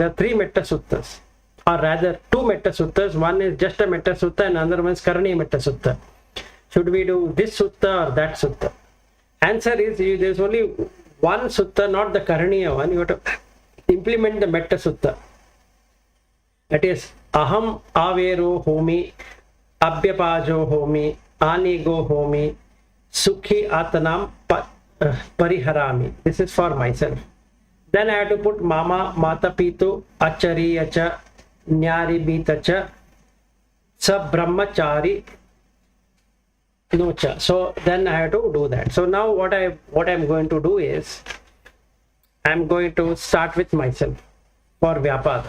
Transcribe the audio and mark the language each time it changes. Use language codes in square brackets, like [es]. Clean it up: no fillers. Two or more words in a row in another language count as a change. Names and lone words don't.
[en] There are 3 Metta Suttas, or rather 2 Metta Suttas. One is just a Metta Sutta and another one is Karaniya Metta Sutta. Should we do this Sutta or that Sutta? Answer is, there's only one Sutta, not the Karaniya one. You have to implement the Metta Sutta. That is, [pi] Aham Avero Homi, Abhyapajo Homi, Anigo Homi, Sukhi Atanam Pariharami. [en] This is for myself. Then I have to put [pi] Mama, Mata Pitu, Achari Acha, Nyari Bitacha, Sab Brahmachari Nocha. [en] So then I have to do that. So now what I'm going to do is, I'm going to start with myself for Vyapada.